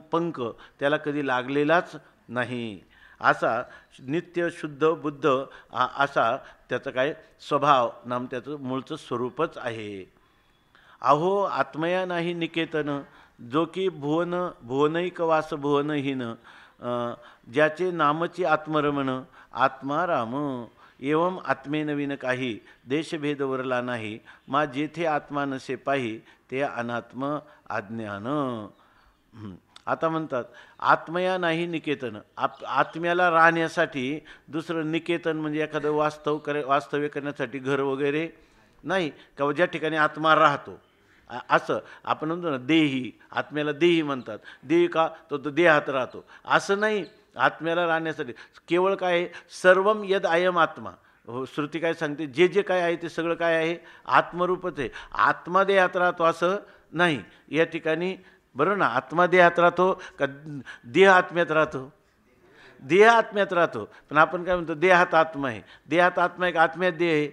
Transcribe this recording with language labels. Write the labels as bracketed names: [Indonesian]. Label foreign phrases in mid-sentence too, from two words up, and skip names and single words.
[Marathi] अज्ञानाचा पंख त्याला कधी लागलेलाच नाही. असा नित्य शुद्ध बुद्ध असा त्याचं काय स्वभाव नाम त्याचं मूळचं स्वरूपच आहे. अहो आत्मया नाही निकेतन, जो की भुवनैक वास भुवनहीन, ज्याचे नामची आत्मरमण आत्मा राम. एवं आत्मे नवीन काही देशभेद वरला नाही, मा जेथे आत्मा नसे पाही ते अनात्म अज्ञान. आता म्हणतात आत्मया नाही निकेतन, आत्म्याला राहण्यासाठी दुसरं निकेतन म्हणजे एखादं वास्तव्य करण्यासाठी घर वगैरे नाही का, ज्या ठिकाणी आत्मा राहतो असं आपण म्हणतो ना. देही, आत्म्याला देही म्हणतात. देही का, तो देहात राहतो असं नाही. आत्म्याला राहण्यासाठी केवळ काय आहे, [Sanskrit] सर्वम यद अयम आत्मा. [Marathi] हो, श्रुती काय सांगते, जे जे काय आहे ते सगळं काय आहे, आत्मरूपच आहे. आत्मा देहात राहतो असं नाही. या ठिकाणी बरोबर ना, आत्मा देहात राहतो का देह आत्म्यात राहतो? देह आत्म्यात राहतो. पण आपण काय म्हणतो, देहात आत्मा आहे. देहात आत्मा आहे का आत्म्यात देह आहे?